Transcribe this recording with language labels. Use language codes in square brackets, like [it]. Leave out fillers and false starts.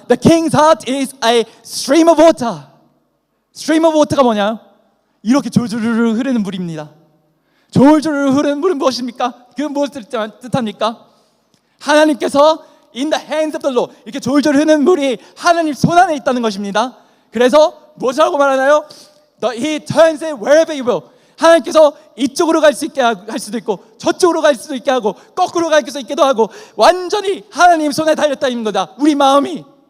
[en] The king's heart is a stream of water. stream of water가 [ko] 뭐냐요? 이렇게 졸졸 흐르는 물입니다. 졸졸 흐르는 물은 무엇입니까? 그건 무엇을 뜻합니까? 하나님께서 [en] in the hands of the Lord, [ko] 이렇게 졸졸 흐르는 물이 하나님 손 안에 있다는 것입니다. 그래서 무엇이라고 말하나요? [en] He turns it wherever he will. [ko] 하나님께서 이쪽으로 갈 수 있게 할 수도 있고 저쪽으로 갈 수도 있게 하고 거꾸로 갈 수 있기도 하고 완전히 하나님 손에 달렸다는 거다. 우리 마음이.